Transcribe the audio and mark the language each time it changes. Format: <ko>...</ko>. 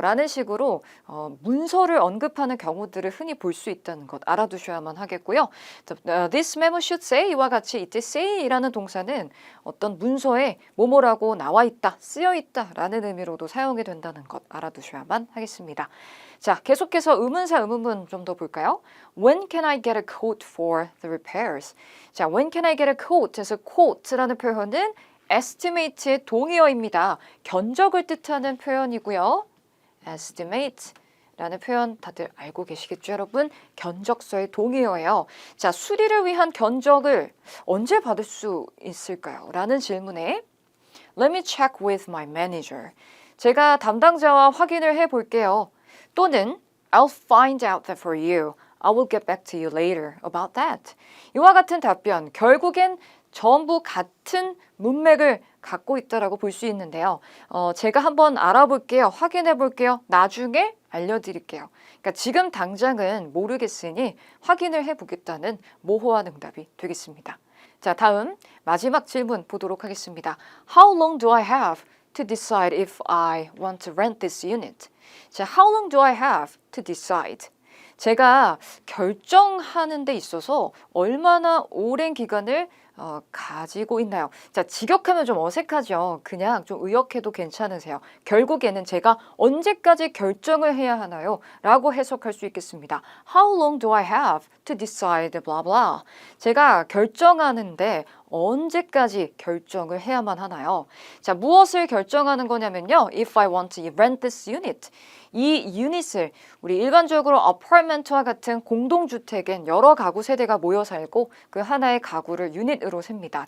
<ko>라는 식으로 문서를 언급하는 경우들을 흔히 볼 수 있다는 것 알아두셔야만 하겠고요.</ko> <en>This memo should say</en> <ko>이와 같이 it say 이라는 동사는 어떤 문서에 뭐뭐라고 나와 있다, 쓰여 있다 라는 의미로도 사용이 된다는 것 알아두셔야만 하겠습니다. 자, 계속해서 의문사 의문문 좀 더 볼까요?</ko> <en>When can I get a quote for the repairs? 자, when can I get a quote에서</en> <ko>quote라는 표현은 estimate의 동의어입니다. 견적을 뜻하는 표현이고요. estimate라는 표현 다들 알고 계시겠죠, 여러분? 견적서의 동의어예요. 자, 수리를 위한 견적을 언제 받을 수 있을까요? 라는 질문에</ko> <en>Let me check with my manager.</en> <ko>제가 담당자와 확인을 해 볼게요.</ko> <en>또는 I'll find out that for you. I will get back to you later about that.</en> <ko>이와 같은 답변, 결국엔 전부 같은 문맥을 갖고 있다라고 볼 수 있는데요. 제가 한번 알아볼게요. 확인해 볼게요. 나중에 알려드릴게요. 그러니까 지금 당장은 모르겠으니 확인을 해보겠다는 모호한 응답이 되겠습니다. 자, 다음 마지막 질문 보도록 하겠습니다.</ko> <en>How long do I have to decide if I want to rent this unit? 자, how long do I have to decide?</en> <ko>제가 결정하는 데 있어서 얼마나 오랜 기간을 가지고 있나요? 자, 직역하면 좀 어색하죠. 그냥 좀 의역해도 괜찮으세요. 결국에는 제가 언제까지 결정을 해야 하나요? 라고 해석할 수 있겠습니다.</ko> <en>How long do I have to decide blah blah.</en> <ko>제가 결정하는데 언제까지 결정을 해야만 하나요? 자, 무엇을 결정하는 거냐면요.</ko> <en>If I want to rent this unit.</en> <ko>이 유닛을 우리 일반적으로 어파트먼트와 같은 공동주택엔 여러 가구 세대가 모여 살고 그 하나의 가구를 유닛으로 셉니다.</ko>